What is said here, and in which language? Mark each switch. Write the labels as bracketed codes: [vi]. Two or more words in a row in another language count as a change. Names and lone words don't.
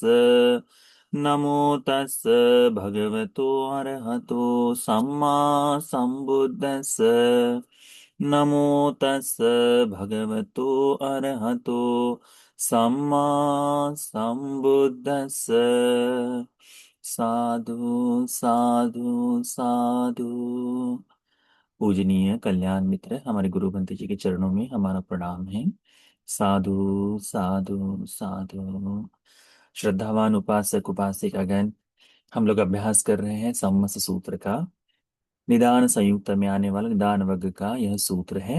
[pi] नमो तस् भगवतो अरहतो सम्मा संबुद्दस्। नमो तस् भगवतो अरहतो सम्मा संबुद्दस्। साधु साधु साधु। [hi] पूजनीय कल्याण मित्र हमारे गुरु बंते जी के चरणों में हमारा प्रणाम है। [pi] साधु साधु साधु। [hi] श्रद्धावान उपासक उपासिकागण, हम लोग अभ्यास कर रहे हैं सम्मत सूत्र का। निदान संयुक्त में आने वाला निदान वर्ग का यह सूत्र है।